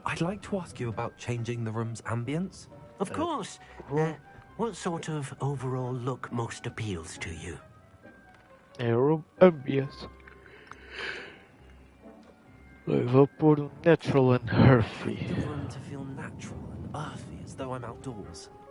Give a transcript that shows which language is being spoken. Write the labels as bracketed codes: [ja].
[en] I'd like to ask you about changing the room's ambience. Of course. What sort of overall look most appeals to you? [pt] É room ambience. Eu vou pôr [en] natural and earthy. The room to feel natural and earthy, as though I'm outdoors.